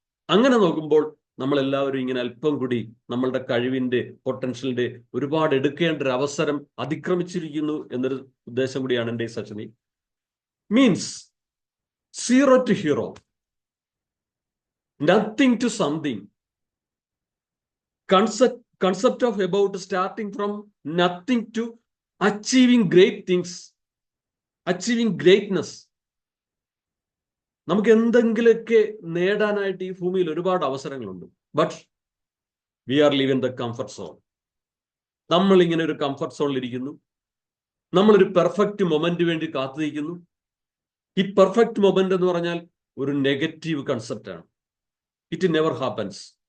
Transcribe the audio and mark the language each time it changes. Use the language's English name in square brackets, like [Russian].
[Malayalam] അങ്ങനെ നോക്കുമ്പോൾ നമ്മൾ എല്ലാവരും ഇങ്ങനെ അല്പം കൂടി നമ്മളുടെ കഴിവിന്റെ, പൊട്ടൻഷ്യലിന്റെ ഒരുപാട് എടുക്കേണ്ട ഒരു അവസരം അതിക്രമിച്ചിരിക്കുന്നു എന്നൊരു ഉദ്ദേശം കൂടിയാണ് എൻ്റെ ഈ സെഷനിൽ. [English] Means 0 to hero, nothing to something. concept of about starting from nothing to achieving great things, achieving greatness. [Malayalam] നമുക്ക് എന്തെങ്കിലുമൊക്കെ നേടാനായിട്ട് ഈ ഭൂമിയിൽ ഒരുപാട് അവസരങ്ങളുണ്ട്. [English] But we are live in the comfort zone. [Malayalam] നമ്മൾ ഇങ്ങനെ ഒരു കംഫർട്ട് സോണിൽ ഇരിക്കുന്നു. നമ്മളൊരു പെർഫെക്റ്റ് മൊമെന്റ് വേണ്ടി കാത്തിരിക്കുന്നു. ഈ പെർഫെക്റ്റ് മൊമെന്റ് എന്ന് പറഞ്ഞാൽ ഒരു നെഗറ്റീവ് കൺസെപ്റ്റ് ആണ്. [English] It never happens.